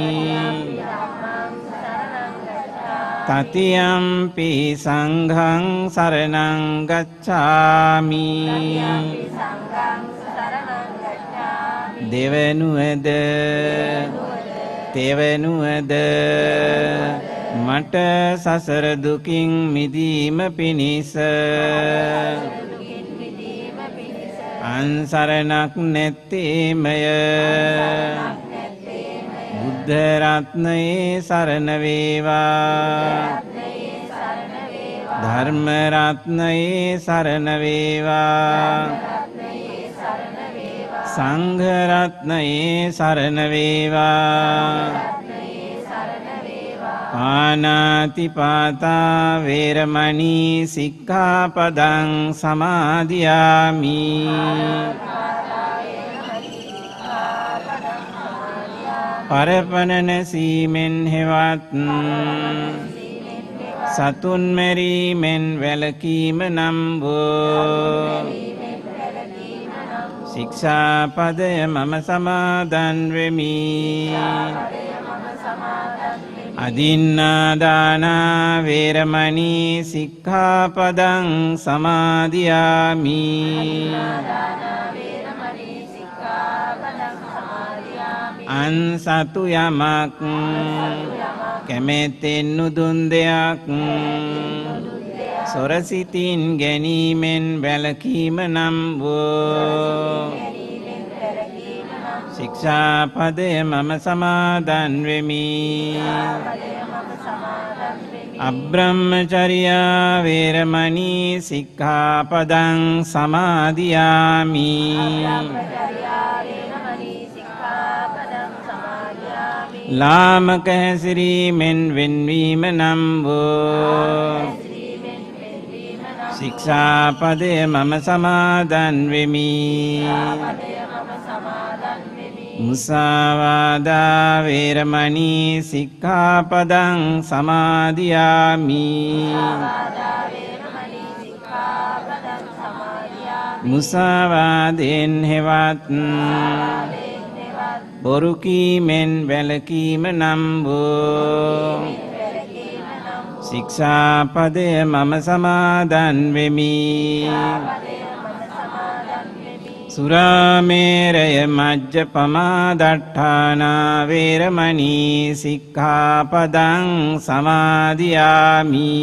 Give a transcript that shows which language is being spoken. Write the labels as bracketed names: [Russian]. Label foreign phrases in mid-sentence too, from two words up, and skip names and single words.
[Pali] තතියම්පි සංඝං සරණං ගච්ඡාමි [Sinhala] දෙවනුවද තෙවනුවද මට සසර දුකින් මිදීම පිණිස අන්සරණක් නැත්තේමය බුද්ධ රත්නයේ සරණ වේවා ධර්ම රත්නයේ සරණ වේවා සංඝ රත්නයේ සරණ වේවා [Pali] පාණාතිපාතා වේරමණී සික්ඛාපදං සමාදියාමි [Sinhala] පරපණන සීමෙන් හෙවත් සතුන් මැරීමෙන් වැළකීම නම් වූ ශික්ෂාපදය මම සමාදන් වෙමි [Pali] අදින්නාදානා වේරමණී සික්ඛාපදං සමාදියාමි [Sinhala] අන්සතු යමක් කැමැත්තෙන් නුදුන් දෙයක් සොරසිතින් ගැනීමෙන් වැළකීම නම් වූ ශික්ෂාපදය මම සමාදන් වෙමි [Pali] අබ්‍රහ්මචර්යා වේරමණී සික්ඛාපදං සමාදියාමි [Sinhala] ලාමක හැසිරීමෙන් වෙන්වීම නම් වූ ශික්ෂාපදය මම සමාදන් වෙමි [Pali] මුසාවාදා වේරමණී සික්ඛාපදං සමාදියාමි [Sinhala] මුසාවාදෙන් හෙවත් බොරු කීමෙන් වැළකීම නම් වූ ශික්ෂාපදය මම සමාදන් වෙමි [Pali] සුරාමේරය මජ්ජපමා දට්ඨානා වේරමණී සික්ඛාපදං සමාදියාමි